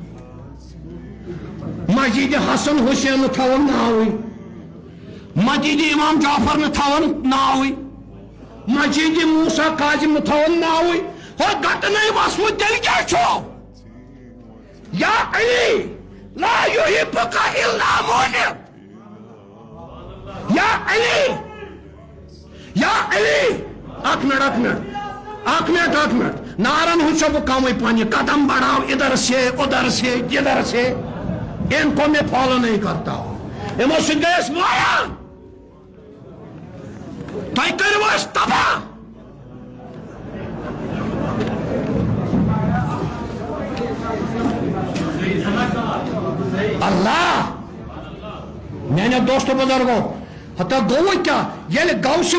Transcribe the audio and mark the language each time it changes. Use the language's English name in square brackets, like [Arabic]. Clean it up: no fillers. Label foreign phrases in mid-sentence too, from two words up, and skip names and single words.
[Kashmiri] مسجد حسن حسین نہٕ تھاوان ناوٕے مسجد امام جعفر نہٕ تھاوان ناوٕے مسجد موسیٰ کاظم نہٕ تھاوان ناوٕے ہو گٹنے وسمُت تیٚلہِ کیٛاہ چھُ [Arabic] یا علی لا یحبک الا مؤمن [Kashmiri] یا علی اکھ منٹ نارن ہُنٛد چھُ بہٕ کمٕے پننہِ [Urdu] قدم بڑھاو ادھر سے ادھر سے جدھر سے ان کو میں فالو نہیں کرتا ہوں [Kashmiri] یمو سۭتۍ گٔے أسۍ مایان تۄہہِ کٔرِو أسۍ تباہ اللہ میانیو دوستو بزرگو ہتا گوٚو کیا ییٚلہِ غوث